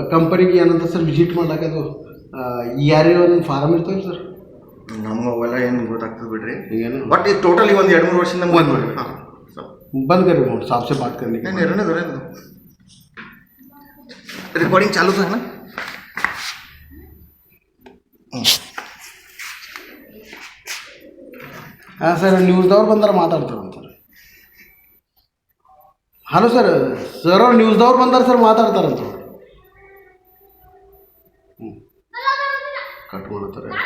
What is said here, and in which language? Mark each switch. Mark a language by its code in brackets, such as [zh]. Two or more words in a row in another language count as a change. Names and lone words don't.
[kn] ಕಂಪನಿಗೆ ಏನಂತ ಸರ್ ವಿಸಿಟ್ ಮಾಡ್ಲಾಕ ಅದು ಯಾರೇ ಒಂದು ಫಾರಮ್ ಇರ್ತಾವೆ ಸರ್ ನಮ್ಗೆ ಅವೆಲ್ಲ ಏನು ಗೊತ್ತಾಗ್ತದೆ ಬಿಡ್ರಿ ಏನು ಬಟ್ ಇದು ಟೋಟಲಿ ಒಂದು 2-3 ವರ್ಷದಿಂದ ಹಾಂ [hi] बंद करो साहब से बात करने नहीं रहने दो रिकॉर्डिंग चालू था है ना [kn] ಹಾಂ ಸರ್ ನ್ಯೂಸ್ದವ್ರು ಬಂದಾರ ಮಾತಾಡ್ತಾರಂತ ಹಲೋ ಸರ್ ಸರ್ ಅವ್ರು ನ್ಯೂಸ್ದವ್ರು ಬಂದಾರ ಸರ್ ಮಾತಾಡ್ತಾರಂತ ಕಟ್ ಮಾಡ್ತಾರೆ